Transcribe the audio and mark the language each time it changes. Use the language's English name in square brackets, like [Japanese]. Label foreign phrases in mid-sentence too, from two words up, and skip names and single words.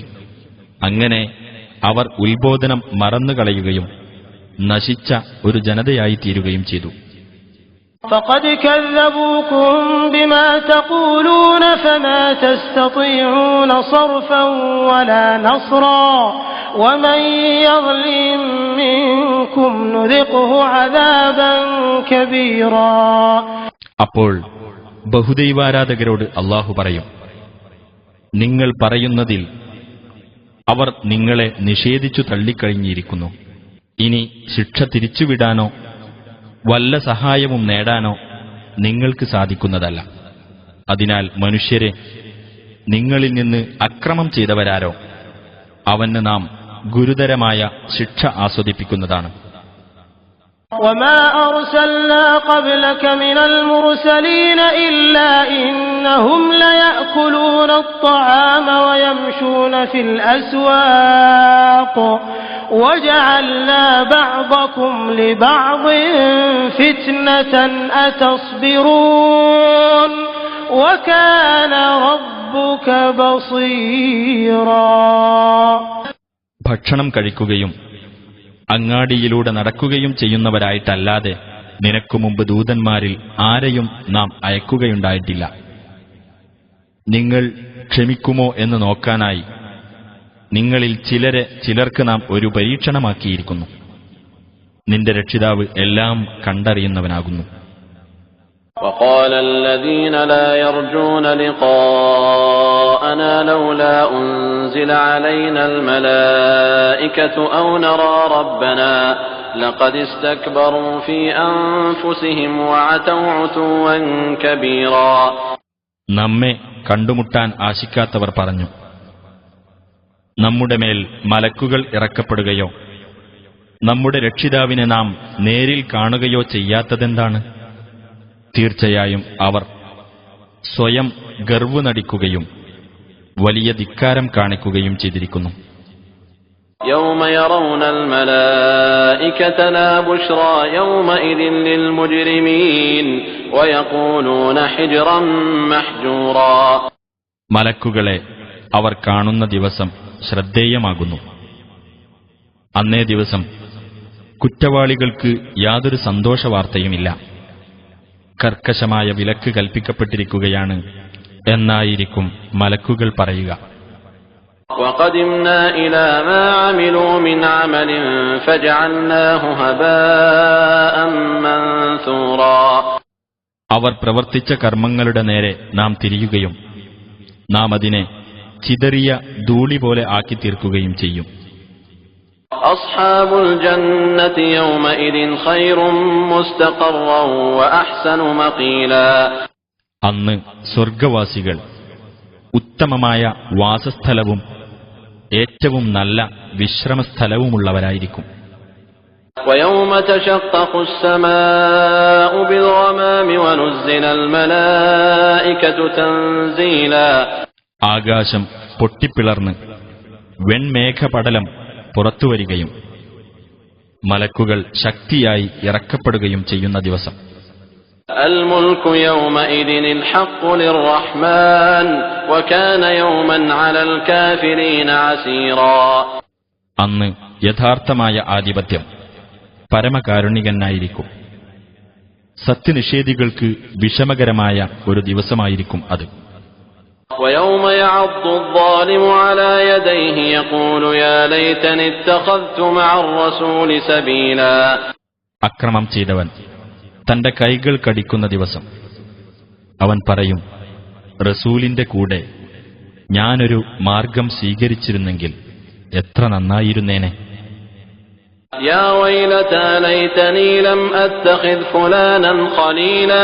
[Malayalam] അങ്ങനെ അവർ ഉത്ബോധനം മറന്നുകളയുകയും നശിച്ച ഒരു ജനതയായി തീരുകയും ചെയ്തു. [Arabic] فقد كذبوكم بما تقولون فما تستطيعون صرفا ولا نصرا ومن يظلم منكم نذقه عذابا كبيرا. [Malayalam] അപ്പോൾ ബഹുദൈവാരാധകരോട് അല്ലാഹു പറയും, നിങ്ങൾ പറയുന്നതിൽ അവർ നിങ്ങളെ നിഷേധിച്ചു തള്ളിക്കഴിഞ്ഞിരിക്കുന്നു. ഇനി ശിക്ഷ തിരിച്ചുവിടാനോ വല്ല സഹായവും നേടാനോ നിങ്ങൾക്ക് സാധിക്കുന്നതല്ല. അതിനാൽ മനുഷ്യരെ, നിങ്ങളിൽ നിന്ന് അക്രമം ചെയ്തവരാരോ അവന് നാം ഗുരുതരമായ ശിക്ഷ ആസ്വദിപ്പിക്കുന്നതാണ്. [Arabic] وما أرسلنا قبلك من المرسلين إلا إنهم ليأكلون الطعام ويمشون في الأسواق وجعلنا بعضكم لبعض فتنة أتصبرون وكان ربك بصيرا. [Malayalam] ഭക്ഷണം കഴിക്കുകയും അങ്ങാടിയിലൂടെ നടക്കുകയും ചെയ്യുന്നവരായിട്ടല്ലാതെ നിനക്കു മുമ്പ് ദൂതന്മാരിൽ ആരെയും നാം അയക്കുകയുണ്ടായിട്ടില്ല. നിങ്ങൾ ക്ഷമിക്കുമോ എന്ന് നോക്കാനായി നിങ്ങളിൽ ചിലർക്ക് നാം ഒരു പരീക്ഷണമാക്കിയിരിക്കുന്നു. നിന്റെ രക്ഷിതാവ് എല്ലാം കണ്ടറിയുന്നവനാകുന്നു. [Arabic] وقال الذين لا يرجون لقاءنا لولا أنزل علينا الملائكة أو نرى ربنا لقد استكبروا في أنفسهم وعتوا عتوا كبيرا. [Malayalam] നമ്മെ കണ്ടുമുട്ടാൻ ആശിക്കാത്തവർ പറഞ്ഞു, നമ്മുടെ മേൽ മലക്കുകൾ ഇറക്കപ്പെടുകയോ നമ്മുടെ രക്ഷിതാവിനെ നാം നേരിൽ കാണുകയോ ചെയ്യാത്തതെന്താണ്? തീർച്ചയായും അവർ സ്വയം ഗർവ്വ് നടിക്കുകയും വലിയ ധിക്കാരം കാണിക്കുകയും ചെയ്തിരിക്കുന്നു. [Arabic] يوم يرون الملائكة لا بشرى يومئذ للمجرمين ويقولون حجرا محجورا. [Malayalam] മലക്കുകളെ അവർ കാണുന്ന ദിവസം ശ്രദ്ധേയമാകുന്നു. അന്നേ ദിവസം കുറ്റവാളികൾക്ക് യാതൊരു സന്തോഷവാർത്തയുമില്ല. കർക്കശമായ വിലക്ക് കൽപ്പിക്കപ്പെട്ടിരിക്കുകയാണ് എന്നായിരിക്കും മലക്കുകൾ പറയുക. [Arabic] وقدمنا إلى ما عملوا من عمل فجعلناه هباء منثورا. [Malayalam] അവർ പ്രവർത്തിച്ച കർമ്മങ്ങളുടെ നേരെ നാം തിരിയുകയും നാം അതിനെ ചിതറിയ ധൂളി പോലെ ആക്കി തീർക്കുകയും ചെയ്യും. [Arabic] أصحاب الجنة يومئذ خير مستقرا وأحسن مقيلا. [Malayalam] അന്ന് സ്വർഗവാസികൾ ഉത്തമമായ വാസസ്ഥലവും ഏറ്റവും നല്ല വിശ്രമസ്ഥലവുമുള്ളവരായിരിക്കും. [Arabic] ويوم تشقق السماء بالغمام ونزل الملائكة تنزيلا. [Malayalam] ആകാശം പൊട്ടിപ്പിളർന്ന് വെൺമേഘപടലം പുറത്തുവരികയും മലക്കുകൾ ശക്തിയായി ഇറക്കപ്പെടുകയും ചെയ്യുന്ന ദിവസം. [Arabic] الملك يومئذ الحق للرحمن وكان يوما على الكافرين عسيرا. [Malayalam] അന്ന് യഥാർത്ഥമായ ആധിപത്യം പരമകാരുണികനായിരിക്കും. സത്യനിഷേധികൾക്ക് വിഷമകരമായ ഒരു ദിവസമായിരിക്കും അത്. [Arabic] ويوم يعض الظالم على يديه يقول يا ليتني اتخذت مع الرسول سبيلا. [Malayalam] അക്രമം ചെയ്തവൻ തന്റെ കൈകൾ കടിക്കുന്ന ദിവസം അവൻ പറയും, റസൂലിന്റെ കൂടെ ഞാനൊരു മാർഗം സ്വീകരിച്ചിരുന്നെങ്കിൽ എത്ര നന്നായിരുന്നേനെ. [Arabic] يا ويلتى ليتني لم أتخذ فلانا خليلا.